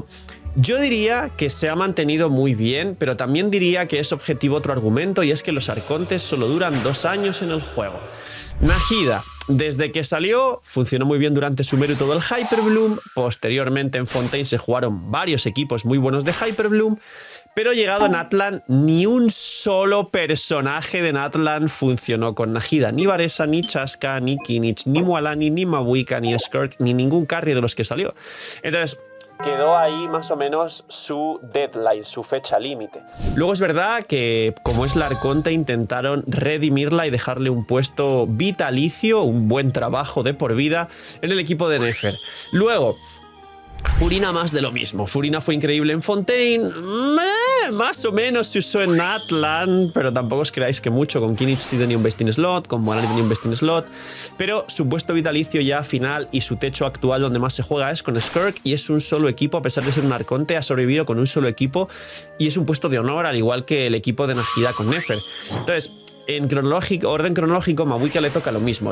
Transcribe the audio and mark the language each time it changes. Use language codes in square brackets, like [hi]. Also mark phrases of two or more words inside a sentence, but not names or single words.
[es] Yo diría que se ha mantenido muy bien, pero también diría que es objetivo otro argumento, y es que los arcontes solo duran 2 años en el juego. Nahida, desde que salió, funcionó muy bien durante Sumeru todo el Hyperbloom, posteriormente en Fontaine se jugaron varios equipos muy buenos de Hyperbloom, pero llegado a Natlan, ni un solo personaje de Natlan funcionó con Nahida. Ni Varesa, ni Chaska, ni Kinich, ni Mualani, ni Mabuika, ni Skirk, ni ningún carry de los que salió. Entonces, quedó ahí más o menos su deadline, su fecha límite. Luego es verdad que, como es la arconte, intentaron redimirla y dejarle un puesto vitalicio, un buen trabajo de por vida en el equipo de Nefer. Luego, Furina, más de lo mismo. Furina fue increíble en Fontaine, más o menos se usó en Natlan, pero tampoco os creáis que mucho. Con Kinich sí tenía un [en] best in slot, [es] con Moalani tenía un [en] best in slot, [es] pero su puesto vitalicio ya final y su techo actual donde más se juega es con Skirk, y es un solo equipo. A pesar de ser un arconte, ha sobrevivido con un solo equipo y es un puesto de honor, al igual que el equipo de Nahida con Nefer. Entonces, en orden cronológico, Mabuika le toca lo mismo.